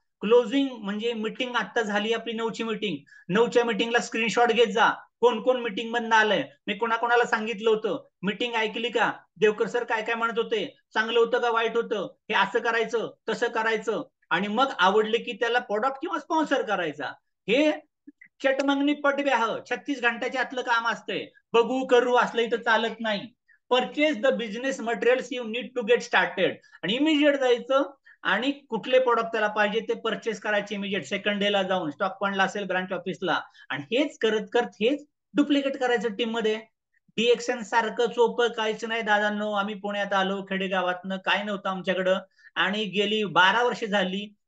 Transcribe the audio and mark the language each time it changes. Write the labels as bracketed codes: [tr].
[mr] Closing म्हणजे meeting आता झाली आपली 9ची मीटिंग, 9च्या मीटिंगला स्क्रीनशॉट घेत जा, कोण कोण मीटिंग मधनं आलंय, मी कोणाकोणाला सांगितलं होतं, मीटिंग ऐकली का, देवकर सर काय काय म्हणत होते, चांगलं होतं का वाईट होतं, हे असं करायचं तसं करायचं. आणि मग आवडले की त्याला प्रोडक्ट किंवा स्पॉन्सर करायचा. हे चटमंगनी पटब्याह 36 घंट्याच्या आतलं काम असतंय. बघू करू असलं इथं चालत नाही. [en] Purchase the business materials you need to get started. [mr] आणि इमिजिएट जायचं आणि कुठले प्रोडक्ट त्याला पाहिजे ते परचेस करायचे इमिजिएट, सेकंड डे ला जाऊन, स्टॉक पॉइंटला असेल, ब्रांच ऑफिसला. आणि हेच करत करत हेच डुप्लिकेट करायचं टीम मध्ये. डीएक्सन सारखं सोपं काहीच नाही दादांनो. आम्ही पुण्यात आलो खेडेगावातनं, काय नव्हतं आमच्याकडं, आणि गेली 12 वर्ष झाली.